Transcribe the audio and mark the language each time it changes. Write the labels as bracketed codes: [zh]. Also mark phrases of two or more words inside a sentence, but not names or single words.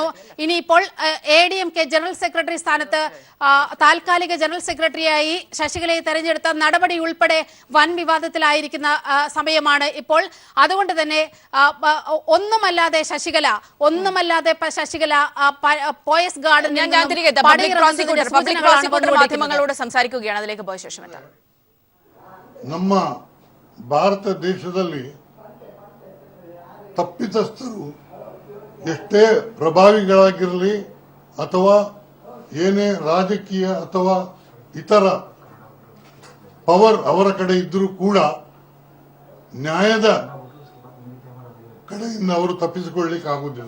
[ml] ഇനിയിപ്പോൾ ADMK ജനറൽ സെക്രട്ടറി സ്ഥാനത്ത് താൽക്കാലിക ജനറൽ സെക്രട്ടറിയായി ശശികലയെ തെരഞ്ഞെടുത്ത നടപടി ഉൾപ്പെടെ വൻ വിവാദത്തിലായിരിക്കുന്ന സമയമാണ് ഇപ്പോൾ. അതുകൊണ്ട് തന്നെ ഒന്നുമല്ലാതെ ശശികല പോയസ് ഗാർഡൻ മാധ്യമങ്ങളോട് സംസാരിക്കുകയാണ്. അതിലേക്ക് പോയ ശേഷം [kn] ನಮ್ಮ ಭಾರತ ದೇಶದಲ್ಲಿ ತಪ್ಪಿತಸ್ಥರು ಎಷ್ಟೇ ಪ್ರಭಾವಿಗಳಾಗಿರಲಿ ಅಥವಾ ಏನೇ ರಾಜಕೀಯ ಅಥವಾ ಇತರ ಪವರ್ ಅವರ ಕಡೆ ಇದ್ರೂ ಕೂಡ ನ್ಯಾಯದ ಕಡೆಯಿಂದ ಅವರು ತಪ್ಪಿಸಿಕೊಳ್ಳಲಿಕ್ಕೆ ಆಗುವುದಿಲ್ಲ.